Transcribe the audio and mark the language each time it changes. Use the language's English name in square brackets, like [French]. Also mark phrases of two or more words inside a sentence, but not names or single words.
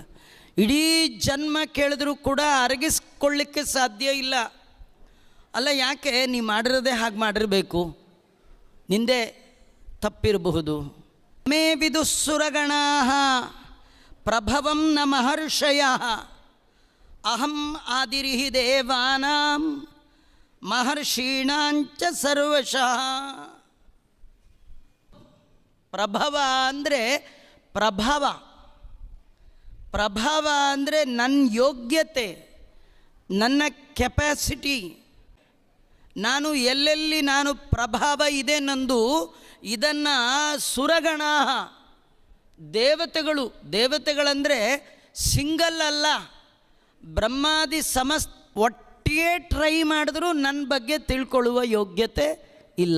[Kannada] ಇಡೀ ಜನ್ಮ ಕೇಳಿದ್ರೂ ಕೂಡ ಅರಗಿಸ್ಕೊಳ್ಳಿಕ್ಕೆ ಸಾಧ್ಯ ಇಲ್ಲ. ಅಲ್ಲ, ಯಾಕೆ ನೀ ಮಾಡಿರೋದೇ ಹಾಗೆ ಮಾಡಿರಬೇಕು, ನಿಂದೆ ತಪ್ಪಿರಬಹುದು. [Sanskrit] ಮೇ ವಿದುಸ್ಸುರಗಣಾ ಪ್ರಭವಂ ನ ಮಹರ್ಷಯ ಅಹಂ ಆದಿರಿಹಿ ದೇವಾನಾಂ ಮಹರ್ಷೀಣಾಂಚ ಸರ್ವಶಃ. [Kannada] ಪ್ರಭವ ಅಂದರೆ ಪ್ರಭಾವ, ಪ್ರಭಾವ ಅಂದರೆ ನನ್ನ ಯೋಗ್ಯತೆ, ನನ್ನ ಕೆಪಾಸಿಟಿ, ನಾನು ಎಲ್ಲೆಲ್ಲಿ ನಾನು ಪ್ರಭಾವ ಇದೆ ನಂದು, ಇದನ್ನು ಸುರಗಣ ದೇವತೆಗಳು, ದೇವತೆಗಳಂದರೆ ಸಿಂಗಲ್ ಅಲ್ಲ, ಬ್ರಹ್ಮಾದಿ ಒಟ್ಟಿಗೆ ಟ್ರೈ ಮಾಡಿದ್ರೂ ನನ್ನ ಬಗ್ಗೆ ತಿಳ್ಕೊಳ್ಳುವ ಯೋಗ್ಯತೆ ಇಲ್ಲ.